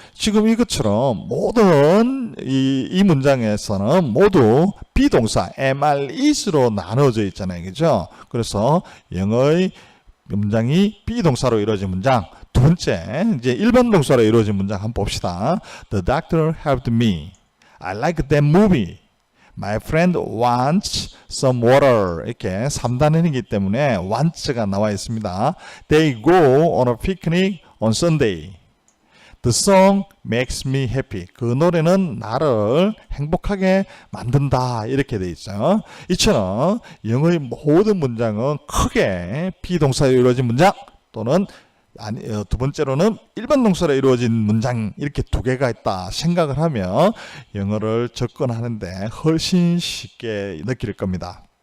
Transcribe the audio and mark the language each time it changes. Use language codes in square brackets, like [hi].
[ko] 지금 이것처럼 모든 이 문장에서는 모두 비동사 am, are, is로 나눠져 있잖아요. 그죠? 그래서 영어의 문장이 비동사로 이루어진 문장. 두 번째, 이제 일반 동사로 이루어진 문장 한번 봅시다. [en] The doctor helped me. I like that movie. My friend wants some water. [ko] 이렇게 3단원이기 때문에 wants가 나와 있습니다. [en] They go on a picnic on Sunday. The song makes me happy. [ko] 그 노래는 나를 행복하게 만든다. 이렇게 돼 있어요. 이처럼 영어의 모든 문장은 크게 비동사로 이루어진 문장 또는 두 번째로는 일반 동사로 이루어진 문장 이렇게 두 개가 있다 생각을 하면 영어를 접근하는데 훨씬 쉽게 느낄 겁니다.